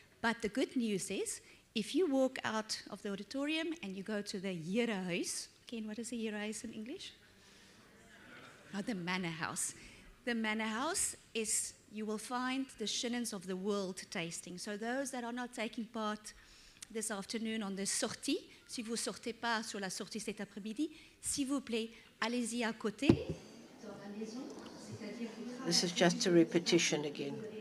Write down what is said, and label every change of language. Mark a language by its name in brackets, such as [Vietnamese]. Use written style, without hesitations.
[English] But the good news is, if you walk out of the auditorium and you go to the Herehuis, again, what is the Herehuis in English? Oh, the Manor House. The Manor House is, you will find the Chenins of the world tasting. So those that are not taking part this afternoon on the sortie, [French] si vous ne sortez pas sur la sortie cet après-midi, s'il vous plaît, allez-y à côté, dans la maison, c'est-à-dire... [English] This is just a repetition again.